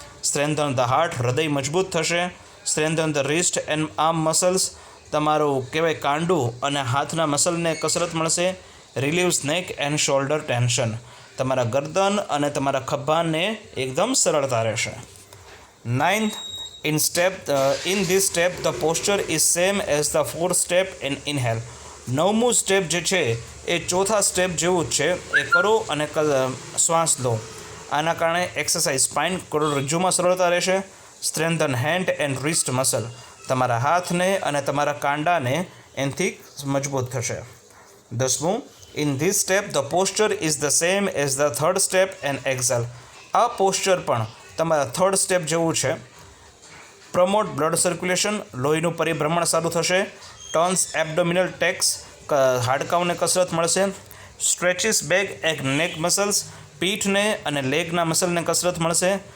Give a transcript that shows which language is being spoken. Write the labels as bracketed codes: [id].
[en] strengthen the heart, [gu] હૃદય મજબૂત થશે. [en] strengthen the wrist and arm muscles, [gu] તમારું કહેવાય કાંડું અને હાથના મસલને કસરત મળશે. [en] relieves neck and shoulder tension, [gu] તમારા ગરદન અને તમારા ખભાને એકદમ સરળતા રહેશે. [en] 9th, in this step the posture is same as the 4th step in inhale. [gu] 9મું step જે છે એ ચોથા સ્ટેપ જેવું જ છે. એ કરો અને શ્વાસ લો. આના કારણે એક્સરસાઇઝ સ્પાઇન, કરોડરજ્જુમાં સરળતા રહેશે. [en] strengthen hand and wrist muscle, [gu] તમારા હાથને અને તમારા કાંડાને એનાથી મજબૂત થશે. [en] 10મું, in this step the posture is the same as the 3rd step and exhale. [gu] આ પોસ્ચર પણ તમારા 3rd સ્ટેપ જેવું છે. [en] promote blood circulation, [gu] લોહીનું પરિભ્રમણ સારું થશે. [en] turns abdominal tax, [gu] હાડકાંઓને કસરત મળશે. [en] stretches back and neck muscles, [gu] પીઠને અને લેગના મસલને કસરત મળશે.